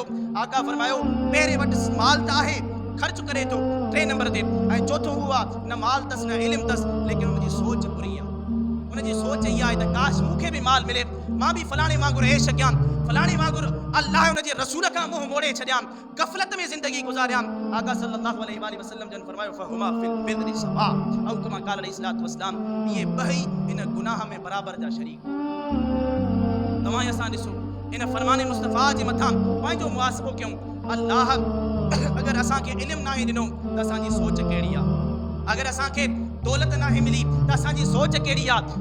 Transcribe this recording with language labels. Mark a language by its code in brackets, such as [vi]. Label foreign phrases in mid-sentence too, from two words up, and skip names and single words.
[sd] आका फरमायो पहिरें वटि माल त आहे, ख़र्च करे थो टे नंबर ते, ऐं चौथों उहो आहे न माल अथसि न इल्म अथसि, लेकिन उनजी सोच बुरी आहे। उनजी सोच इहा आहे त काश मूंखे बि माल मिले, मां बि फलाणे वांगुरु ऐश कयां, फलाणे वांगुरु अल्लाह उनजे रसूल खां मुंहुं मोड़े छॾियां, गफ़लत में ज़िंदगी गुज़ारियां। आका [ar] صلى الله عليه وسلم [sd] जन फरमायो [ar] فهما في البدر سواء أو كما قال عليه الصلاة والسلام, [sd] ये ॿई इन गुनाह में बराबर जा शरीक। तव्हां असां ॾिसो इन फरमाने मुस्तफ़ा जे मथां पंहिंजो मुहासिबो कयूं। अल्लाह अगर असांखे इल्म नाहे ॾिनो त असांजी सोच कहिड़ी आहे, अगर असांखे दौलत नाहे मिली त असांजी सोच कहिड़ी आहे।